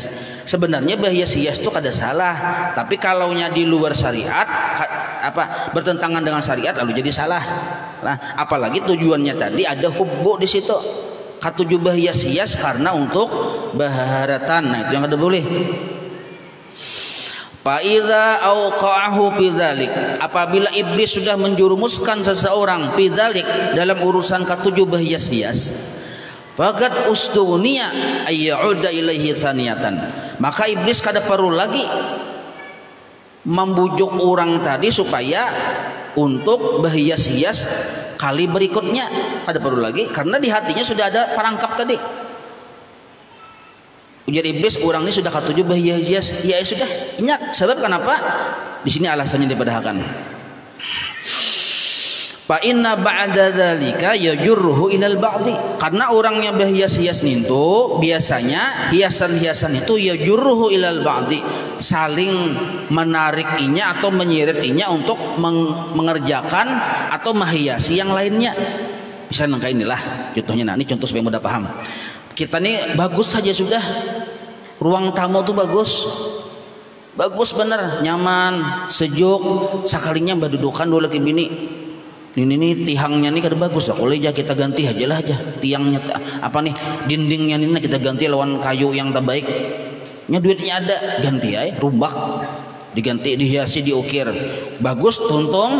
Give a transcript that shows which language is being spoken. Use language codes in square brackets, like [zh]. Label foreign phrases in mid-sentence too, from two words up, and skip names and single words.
[bjn] Sebenarnya berhias-hias itu kada salah, tapi kalaunya di luar syariat bertentangan dengan syariat lalu jadi salah. Nah, apalagi tujuannya tadi ada hubbu di situ. Katujuh berhias-hias karena untuk baharatan. Nah, itu yang kada boleh. [ar] Fa idza auqa'ahu bidzalik, [bjn] apabila iblis sudah menjurumuskan seseorang bidzalik dalam urusan ketujuh berhias-hias, [ar] faqad ustuniya ayyauda ilaihi saniyatan, [bjn] maka iblis kada perlu lagi membujuk orang tadi supaya untuk berhias-hias kali berikutnya, kada perlu lagi karena di hatinya sudah ada perangkap tadi. Ujar iblis, orang ini sudah ketujuh berhias-hias, ya sudah ingat sebab kenapa di sini alasannya dipadahkan. [ar] Fa inna ba'da dzalika yajurruhu ilal ba'di, [bjn] karena orang yang berhias-hias itu biasanya hiasan-hiasan itu [ar] yajurruhu ilal ba'di, [bjn] saling menarikinya atau menyeretinya untuk mengerjakan atau menghiasi yang lainnya. Misalnya kayak inilah contohnya. Nah, ini contoh supaya mudah paham. Kita nih bagus saja sudah, ruang tamu tuh bagus bener, nyaman, sejuk, sekalinya berdudukan dulu lagi bini. Ini tihangnya nih kada bagus, boleh aja kita ganti aja lah aja tiangnya apa nih, dindingnya ini kita ganti lawan kayu yang terbaik. Nya duitnya ada, ganti aja, rumbak diganti, dihiasi, diukir, bagus tuntung.